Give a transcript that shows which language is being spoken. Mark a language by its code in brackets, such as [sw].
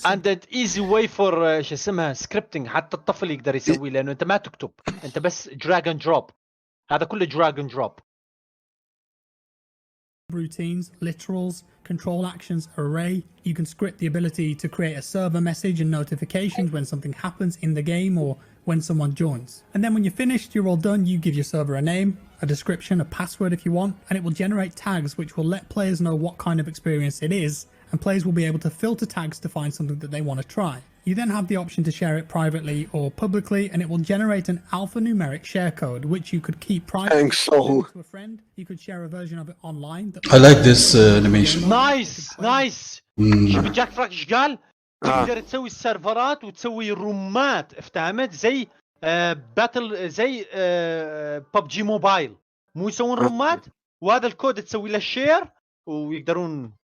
[en] And an easy way for [ar] شو اسمها scripting، حتى الطفل يقدر يسوي، لأنه أنت ما تكتب، أنت بس drag and drop. هذا كله drag and drop. [en] Routines, literals, control actions, array. You can script the ability to create a server message and notifications when something happens in the game or when someone joins. And then when you're finished, you're all done, you give your server a name, a description, a password if you want, and it will generate tags which will let players know what kind of experience it is, and players will be able to filter tags to find something that they want to try. You then have the option to share it privately or publicly, and it will generate an alphanumeric share code which you could keep private to a friend. You could share a version of it online. I like this animation. Nice. [ar] شوف جاك فراك ايش قال؟ تقدر تسوي السيرفرات وتسوي رومات، افتهمت؟ زي باتل، زي ببجي موبايل، مو يسوون رومات، وهذا الكود تسوي له شير ويقدرون.